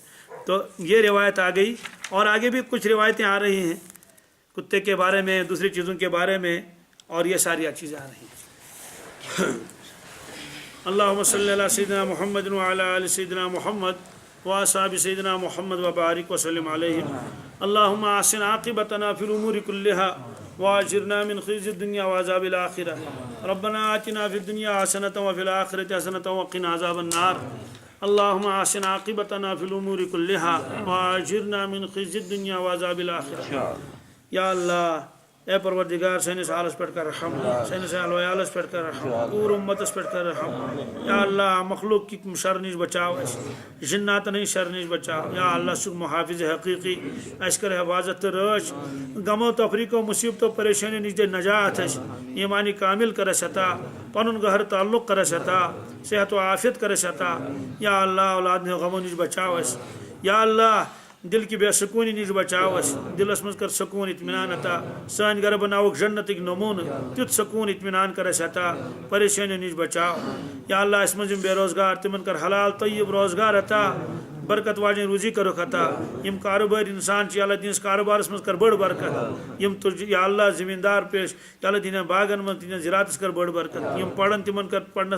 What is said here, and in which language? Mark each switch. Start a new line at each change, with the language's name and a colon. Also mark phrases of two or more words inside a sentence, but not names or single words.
Urdu: تو یہ روایت آ گئی، اور آگے بھی کچھ روایتیں آ رہی ہیں کتے کے بارے میں، دوسری چیزوں کے بارے میں، اور یہ ساری چیزیں آ رہی ہیں۔
Arabic: اللہم صلی علی سیدنا محمد وعلی آل سیدنا محمد واصحاب سیدنا محمد وبارک وسلم علیہ۔ اللہم احسن عاقبتنا فی الامور کلها واجرنا من خزي الدنيا وعذاب الآخرة ربنا آتنا في الدنيا حسنة وفي الآخرة حسنة وقنا عذاب النار اللهم احسن عاقبتنا في الامور كلها واجرنا من خزي الدنيا وعذاب الآخرة۔
Kashmiri: یا اللہ اے پروردگار سٲنِس حالس پٮ۪ٹھ کر رحم سٲنِس اہل ویالس پٮ۪ٹھ کر رحم پوٗرٕ اُمتس پٮ۪ٹھ کر رحم یا اللہ مخلوق کی شر نِش بچاو اَسہِ جِناتن ہٕنٛدۍ شر نِش بچاو یا اللہ ژٕ چھُکھ محافظ حقیٖقی اَسہِ کر حفاظت تہٕ رٲچھ غمو تفریٖقو مُصیبتو پریشٲنیو نِش دِ نجات اَسہِ ایٖمانی کامل کر اَسہِ عطا پنُن گہر تعلق کر اَسہِ عطا صحت و عافیت کر اَسہِ عطا یا اللہ اولاد ہٕنٛدیو غمو نِش بچاو اَسہِ یا اللہ دل کی بے سکونی نِش بچاو اَسہِ دلس منٛز کر سکوٗن اطمینان عطا سٲنۍ گرٕ بناوُکھ جنتٕکۍ نموٗنہٕ تیُتھ سکوٗن اطمینان کر اَسہِ عطا پریشٲنیو نِش بچاو یا اللہ اَسہِ منٛز یِم بے روزگار تِمن کر حلال طیب روزگار عطا برکت واجن روزی کرُکھ عطا یِم کاروبٲری انسان چھِ یا اللہ تِہنٛدِس کاروبارس منٛز کر بٔڑ برکت یِم تُج یا اللہ زمیٖندار پیش یا اللہ تِہنٛدٮ۪ن باغن منٛز تِہنٛدٮ۪ن زِراعتس کر بٔڑ برکت یِم پرن تِمن کر پرنس